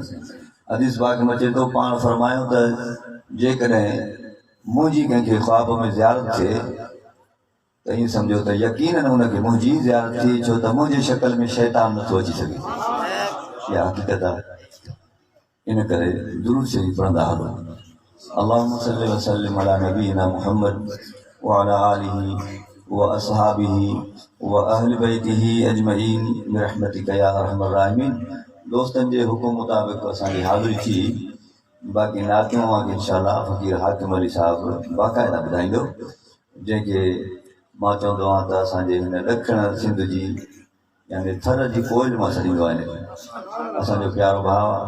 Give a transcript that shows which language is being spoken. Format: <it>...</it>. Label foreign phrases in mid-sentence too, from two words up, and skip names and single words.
<sd>हदीस पाक में अचे थो, पाण फरमायो त जेकॾहिं मुंहिंजी कंहिंखे ख्वाब में ज़ियारत थिए त ईअं सम्झो त यकीनन हुनखे मुंहिंजी ज़ियारत थी, छो त मुंहिंजे शक्ल में शैतान नथो अची सघे। इहा हक़ीक़त आहे। इन करे दुरूद शरीफ पढ़ंदा हलो।</sd> <ar>اللهم صل وسلم على نبينا محمد وعلى آله وأصحابه وأهل بيته أجمعين برحمتك يا أرحم الراحمين.</ar> <sd>दोस्तनि जे हुकुम मुताबिक़ असांजी हाज़िरी थी, बाक़ी नातियूं वांगुरु इंशाअल्लाह फ़कीर हाकिम अली साहिब बाक़ाइदा ॿुधाईंदो, जंहिंखे मां चवंदो आहियां त असांजे हिन ॾखिण सिंध जी यानी थर जी कोयल मां छॾींदो आहियां। असांजो प्यारो भाउ आहे।</sd>